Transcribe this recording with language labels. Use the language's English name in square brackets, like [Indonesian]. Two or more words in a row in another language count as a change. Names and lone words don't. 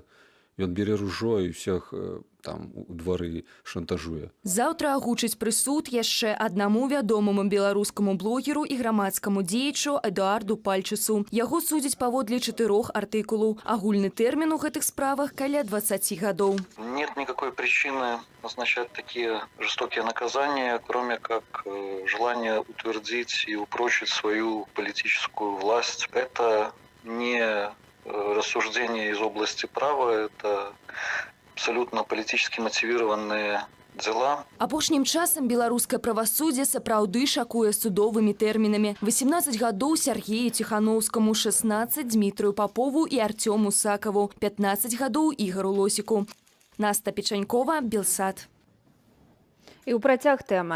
[Belarusian] Ён бере ружо і всех там у двары шантажуе. Заўтра агучыць прысуд яшчэ аднаму вядомаму беларускаму блогеру і грамадскаму дзеячу Эдуарду Пальчусу. Яго судзяць паводле 4 артыкулаў. Агульны тэрмін у гэтых справах каля 20 гадоў. [Russian] Нет никакой причины назначать такие жестокие наказания, кроме как желание утвердить и упрочить свою политическую власть. Это не рассуждения из области права, это абсолютно политически мотивированные дела. [Belarusian] Апошнім часам беларускае правасуддзе сапраўды шакуе судовымі тэрмінамі. 18 гадоў Сергею Ціхановскаму, 16 Дмітрыю Папову і Артёму Сакаву, 15 гадоў Ігару Лосіку. Наста Печанькова, Белсат. І ў працяг тэмы.